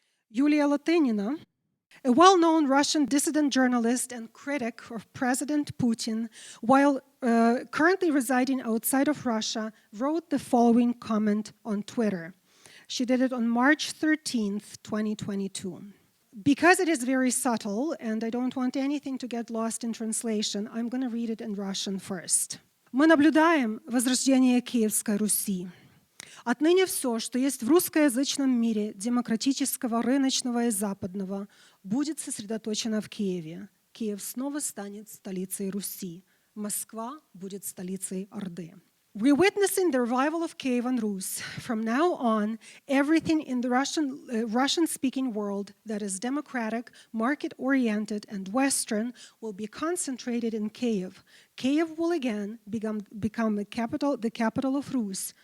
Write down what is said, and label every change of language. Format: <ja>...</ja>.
<en>Yulia Latynina, a well-known Russian dissident journalist and critic of President Putin, while currently residing outside of Russia, wrote the following comment on Twitter. She did it on March 13th, 2022. Because it is very subtle, and I don't want anything to get lost in translation, I'm going to read it in Russian first.</en> <ru>Мы наблюдаем возрождение Киевской Руси. Отныне все, что есть в русскоязычном мире, демократического, рыночного и западного, будет сосредоточено в Киеве. Киев снова станет столицей Руси. Москва будет столицей Орды.</ru> <en>We're witnessing the revival of Kievan Rus. From now on, everything in the Russian-speaking world that is democratic, market-oriented, and Western will be concentrated in Kiev. Kiev will again become the capital of Rus.</en>